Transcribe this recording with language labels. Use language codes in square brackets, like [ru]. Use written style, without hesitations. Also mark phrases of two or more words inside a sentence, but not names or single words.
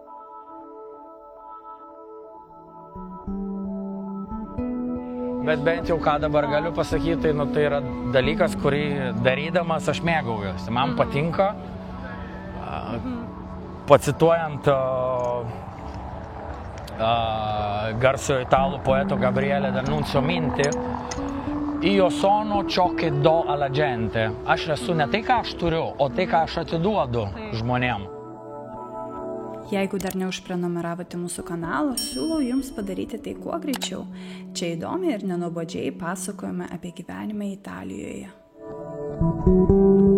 [lt] Bet bent jau ką dabar galiu pasakyti, nu tai yra dalykas, kurį darydamas aš mėgaujuosi. Man patinka, pacituojant garso italų poeto Gabriele D'Annunzio mintį, [it] io sono ciò che do alla gente. [lt] Aš esu ne tai, ką aš turiu, o tai, ką aš atiduodu žmonėm. Jeigu dar neužprenumeravote mūsų kanalo, siūlau jums padaryti tai kuo greičiau. Čia įdomiai ir nenuobodžiai pasakojame apie gyvenimą Italijoje.